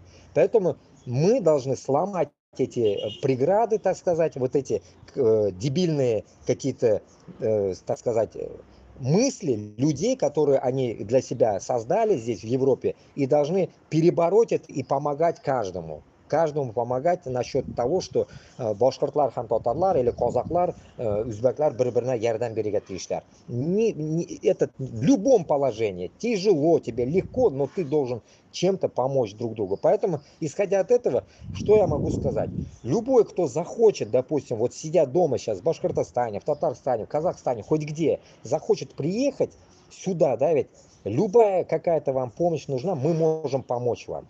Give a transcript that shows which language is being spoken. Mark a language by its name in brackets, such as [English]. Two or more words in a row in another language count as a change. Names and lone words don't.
[Russian] Поэтому мы должны сломать эти преграды, так сказать, вот эти дебильные какие-то, так сказать, мысли людей, которые они для себя создали здесь, в Европе, и должны перебороть это и помогать каждому помогать насчет того, что [Tatar] башкортлар һәм татарлар [Russian] или [Tatar] казаклар, үзбеклар бер-беренә ярдәм бирергә тиешләр. [Russian] Это в любом положении, тяжело тебе, легко, но ты должен чем-то помочь друг другу. Поэтому, исходя от этого, что я могу сказать? Любой, кто захочет, допустим, вот сидя дома сейчас в Башкортостане, в Татарстане, в Казахстане, хоть где, захочет приехать сюда, да, ведь любая какая-то вам помощь нужна, мы можем помочь вам.